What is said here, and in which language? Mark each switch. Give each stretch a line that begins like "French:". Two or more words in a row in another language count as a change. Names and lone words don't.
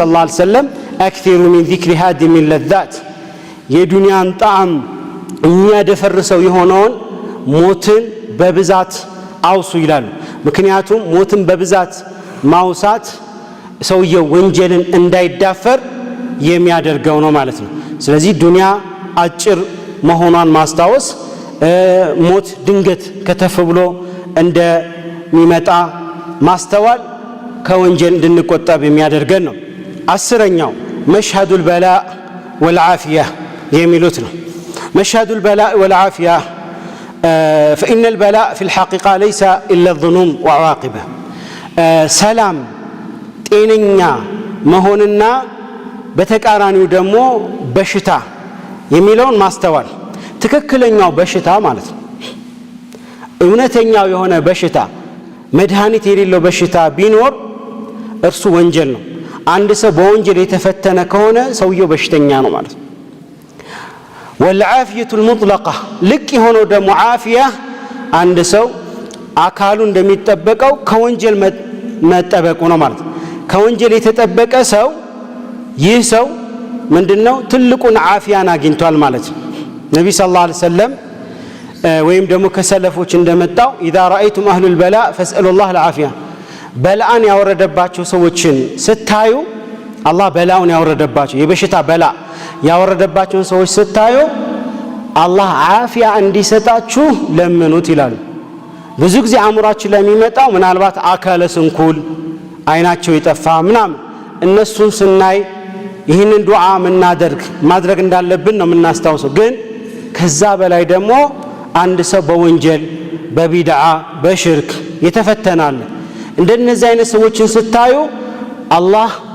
Arabic: صلى الله عليه وسلم أكثروا من ذكر هادم اللذات፣
Amharic: የዱንያን ጣዕም የሚያደፈርሰው የሆነውን ሞትን በብዛት አውሱ ይላሉ። ምክንያቱም ሞትን በብዛት ማውሳት ሰውየው ወንጀልን እንዳይዳፈር የሚያደርገው ነው ማለት ነው። ስለዚህ ዱንያ አጭር መሆኗን ማስታወስ፣ ሞት ድንገት ከተፍ ብሎ እንደሚመጣ ማስተዋል ከወንጀል እንድንቆጠብ የሚያደርገን ነው። አስረኛው
Arabic: مشهد البلاء والعافية
Amharic: የሚሉት ነው።
Arabic: مشهد البلاء والعافية فإن البلاء في الحقيقة ليس إلا الظنون وعواقبه.
Amharic: ሰላም ጤነኛ መሆንና በተቃራኒው ደግሞ በሽታ የሚለውን ማስተዋል። ትክክለኛው በሽታ ማለት ነው እውነተኛው የሆነ በሽታ መድኃኒት የሌለው በሽታ ቢኖር እርሱ ወንጀል ነው። አንድ ሰው በወንጀል የተፈተነ ከሆነ ሰውየው በሽተኛ ነው ማለት ነው።
Arabic: والعافية المطلقة
Amharic: ልቅ የሆነው ደግሞ ዓፊያ አንድ ሰው አካሉ እንደሚጠበቀው ከወንጀል መጠበቁ ነው ማለት ነው። ከወንጀል የተጠበቀ ሰው ይህ ሰው ምንድነው ትልቁን ዓፊያን አግኝቷል ማለት ነው። ነብዩ ሰለላሁ
Arabic: عليه وسلم
Amharic: ወይም ደግሞ ከሰለፎች እንደመጣው
Arabic: إذا رأيتم أهل البلاء فاسألوا الله العافية،
Amharic: በላን ያወረደባቸው ሰዎችን ስታዩ አላህ በላውን ያወረደባቸው የበሽታ በላ ያወረደባቸውን ሰዎች ስታዩ አላህ ዓፊያ እንዲሰጣችሁ ለምኑት ይላሉ። ብዙ ጊዜ አእምሯችን ላይ የሚመጣው ምናልባት አካለ ስንኩል አይናቸው ይጠፋ ምናምን እነሱን ስናይ ይህንን ዱዓ ማድረግ እንዳለብን ነው የምናስታውሰው። ግን ከዛ በላይ ደግሞ አንድ ሰው በወንጀል በቢድዓ በሽርክ የተፈተናል። እንደነዚህ አይነት ሰዎችን ስታዩ አላህ